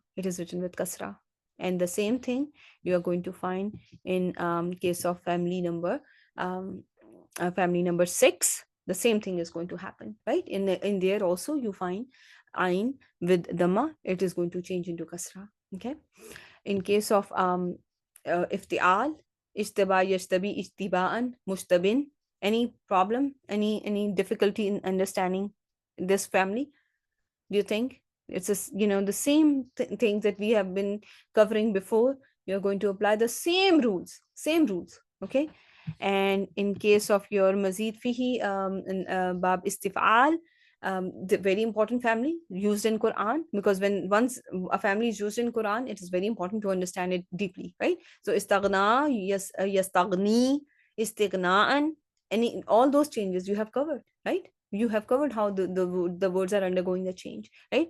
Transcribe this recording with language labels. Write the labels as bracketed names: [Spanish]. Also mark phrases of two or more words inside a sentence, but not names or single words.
[English] It is written with kasra. And the same thing you are going to find in case of um, family number 6. The same thing is going to happen, right? In there also you find ain with dhamma, it is going to change into kasra. Okay. In case of [Arabic] افتعال، اشتباه، يشتبه، اشتباهًا، مشتبه, [English] any problem, any difficulty in understanding this family? Do you think it's the same things that we have been covering before? You're going to apply the same rules. Okay. And in case of your [Arabic] مزيد فيه باب استفعال, [English] the very important family used in Quran, because when once a family is used in Quran, it is very important to understand it deeply, right? So istaghna, yes, [Arabic] يستغني، استغناءً, [English] any all those changes you have covered, right? You have covered how the words are undergoing the change, right?